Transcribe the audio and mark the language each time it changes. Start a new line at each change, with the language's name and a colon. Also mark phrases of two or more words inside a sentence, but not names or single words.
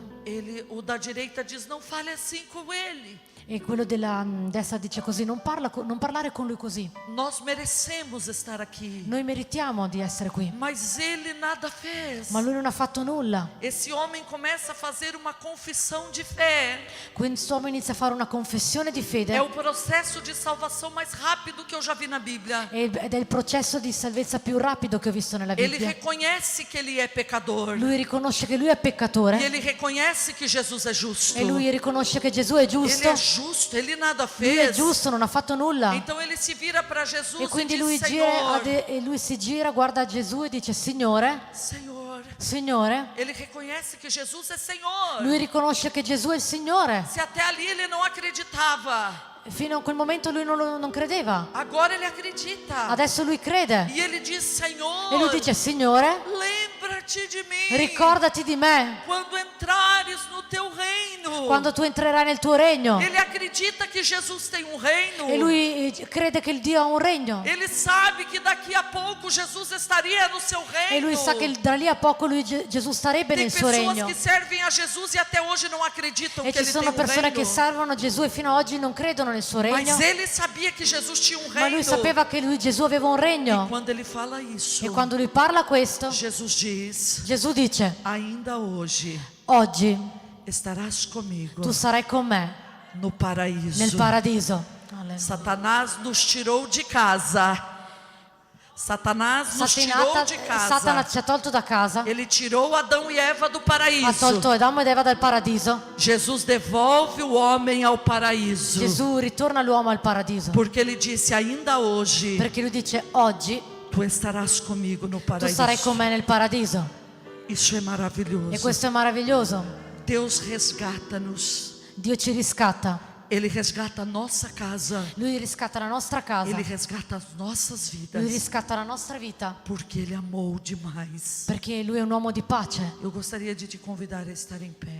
Portuguese: o da direita diz: não fale assim com ele.
Italian: e quello della destra dice così: non parlare con lui così.
Portuguese: Nós merecemos estar aqui.
Italian: Noi meritiamo di essere qui.
Portuguese: Mas ele nada fez.
Italian: Ma lui non ha fatto nulla.
Portuguese: Esse homem começa a fazer uma confissão de fé.
Italian: Quest'uomo inizia a fare una confessione di fede.
Portuguese: É o processo de salvação mais rápido que eu já vi na Bíblia.
Italian: Ed è il processo di salvezza più rapido che ho visto nella
Portuguese: Ele
Italian: Bibbia.
Portuguese: reconhece que ele é pecador.
Italian: Lui riconosce che lui è peccatore
Portuguese: E ele reconhece que Jesus é justo.
Italian: e lui riconosce che Gesù è
Portuguese: Ele
Italian: giusto.
Portuguese: é justo, ele nada
Italian: Lui è
Portuguese: fez.
Italian: giusto, non ha fatto nulla.
Portuguese: Então ele se vira para Jesus
Italian: E
Portuguese: e
Italian: quindi
Portuguese: diz: Senhor,
Italian: lui si gira, guarda Gesù e dice: Signore,
Portuguese: Senhor.
Italian: Signore.
Portuguese: Ele reconhece que Jesus é Senhor.
Italian: Lui riconosce che Gesù è il Signore.
Portuguese: Se até ali ele não acreditava,
Italian: Fino a quel momento lui non credeva.
Portuguese: agora ele acredita.
Italian: Adesso lui crede.
Portuguese: E ele diz: Senhor,
Italian: E lui dice: Signore,
Portuguese: lembra-te de mim
Italian: ricordati di me
Portuguese: quando entrares no teu reino.
Italian: quando tu entrerai nel tuo regno.
Portuguese: Ele acredita que Jesus tem um reino.
Italian: E lui crede che il Dio ha un regno.
Portuguese: Ele sabe que daqui a pouco Jesus estaria no seu reino.
Italian: E lui sa che da lì a poco Gesù starebbe
Portuguese: Tem
Italian: nel suo
Portuguese: pessoas
Italian: regno.
Portuguese: que servem a Jesus e até hoje não acreditam
Italian: E
Portuguese: que
Italian: ci
Portuguese: ele
Italian: sono
Portuguese: tem um
Italian: persone che
Portuguese: reino.
Italian: servono Gesù e fino ad oggi non credono nel suo regno.
Portuguese: Mas ele sabia que Jesus tinha um
Italian: Ma lui
Portuguese: reino.
Italian: sapeva che Gesù aveva un regno.
Portuguese: Quando ele fala isso,
Italian: E quando lui parla questo,
Portuguese: Jesus diz:
Italian: Gesù dice:
Portuguese: ainda hoje
Italian: oggi
Portuguese: estarás comigo
Italian: tu sarai con me
Portuguese: no paraíso.
Italian: nel paradiso. Alleluia.
Portuguese: Satanás nos tirou de casa. Satanás nos tirou de casa.
Italian: Satana ci ha tolto da casa,
Portuguese: Ele tirou Adão e Eva do
Italian: ha
Portuguese: paraíso.
Italian: tolto Adamo ed Eva dal paradiso.
Portuguese: Jesus devolve o homem ao paraíso.
Italian: Gesù ritorna l'uomo al paradiso.
Portuguese: Porque ele disse: ainda hoje
Italian: Perché lui dice: oggi
Portuguese: tu estarás comigo no
Italian: tu
Portuguese: paraíso.
Italian: sarai con me nel paradiso.
Portuguese: Isso é maravilhoso.
Italian: E questo è maravilloso.
Portuguese: Deus resgata-nos.
Italian: Dio ci riscatta.
Portuguese: Ele resgata a nossa casa.
Italian: Lui riscatta la nostra casa.
Portuguese: Ele resgata as nossas vidas.
Italian: Lui riscatta la nostra vita.
Portuguese: Porque ele amou demais.
Italian: Perché lui è un uomo di pace.
Portuguese: Eu gostaria de te convidar a estar em pé.